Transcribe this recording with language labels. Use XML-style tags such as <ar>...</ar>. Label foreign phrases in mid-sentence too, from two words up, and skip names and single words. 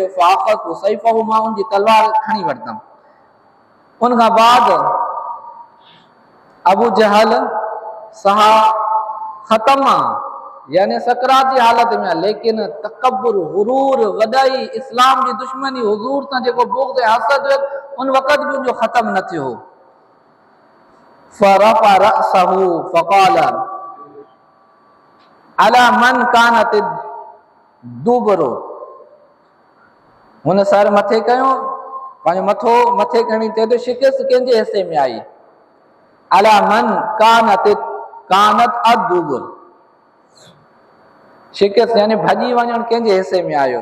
<ar>فأخذت سيفه,</ar> <sd>मां उनजी तलवार खणी वरितमि। उन खां बाद अबू जहल सहा ख़तम आहे, यानी सकरात जी हालत में आहे, लेकिन तकब्बुर गुरूर वॾाई इस्लाम जी दुश्मनी हुज़ूर सां जेको बुग़्ज़ ऐं हसद हुयो उन वक़्तु बि उनजो ख़तम न थियो हो।</sd> <ar>فرفع رأسه فقال ألا من كانت الدبرة.</ar> <sd>हुन सर मथे कयो, पंहिंजो मथो मथे खणी चए थो शिकस्त कंहिंजे हिसे में आई।</sd> <ar>ألا من كانت الدبرة,</ar> <sd>शिकस्त यानी भॼी वञणु कंहिंजे हिसे में आयो।</sd>